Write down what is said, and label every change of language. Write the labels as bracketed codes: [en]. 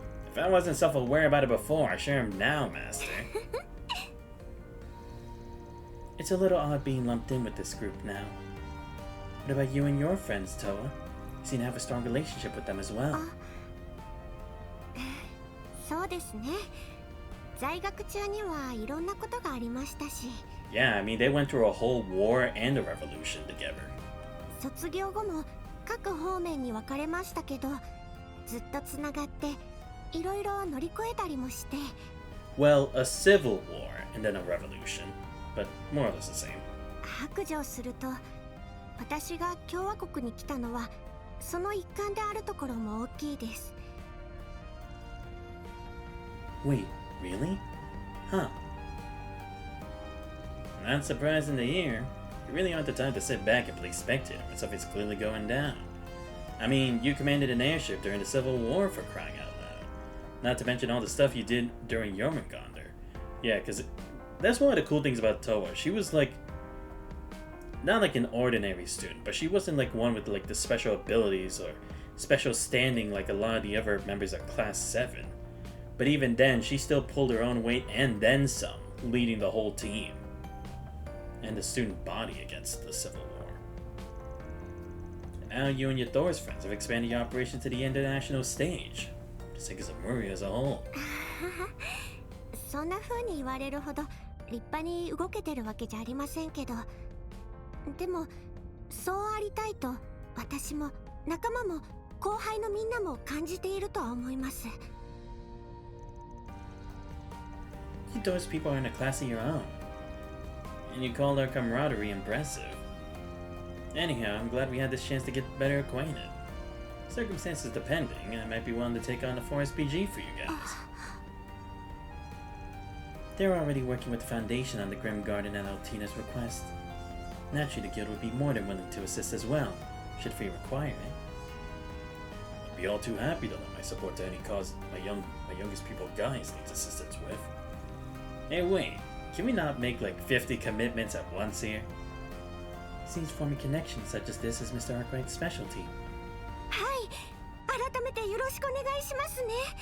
[en] If I wasn't self-aware about it before, I sure am now, Master. It's a little odd being lumped in with this group now. What about you and your friends, Toa? You seem to have a strong relationship with them as well. [ja] そうですね。在学中にはいろんなことがありましたし。 [en] Yeah, I mean, they went through a whole war and a revolution together. [ja] 卒業後も各方面に分かれましたけど、ずっとつながっていろいろ乗り越えたりもして。 [en] Well, a civil war and then a revolution, but more or less the same. [ja] 白状すると、私が共和国に来たのはその一環であるところも大きいです。 [en] Wait, really? Huh. Not surprising to hear. You really aren't the type to sit back and play spectator when something's clearly going down. I mean, you commanded an airship during the Civil War, for crying out loud. Not to mention all the stuff you did during Jormungandr. Yeah, because that's one of the cool things about Toa. She was like, not like an ordinary student, but she wasn't like one with like the special abilities or special standing like a lot of the other members of Class 7. But even then, she still pulled her own weight and then some, leading the whole team and the student body against the Civil War. And now you and your Thor's friends have expanded your operation to the international stage. Just think as a Muri as a whole. [ja] そんな風に言われるほど立派に動けてるわけじゃありませんけど、でもそうありたいと私も仲間も後輩のみんなも感じているとは思います。 [en] You Thor's people are in a class of your own. And you call our camaraderie impressive. Anyhow, I'm glad we had this chance to get better acquainted. Circumstances depending, I might be willing to take on the Forest PG for you guys. They're already working with the Foundation on the Grim Garden at Altina's request. Naturally, the guild would be more than willing to assist as well, should Fee require it. I'd be all too happy to lend my support to any cause my youngest pupil guys needs assistance with. Hey, wait. Can we not make like 50 commitments at once here? Seems forming connections such as this is Mr. Arkwright's specialty. [ja] はい、改めてよろしくお願いしますね。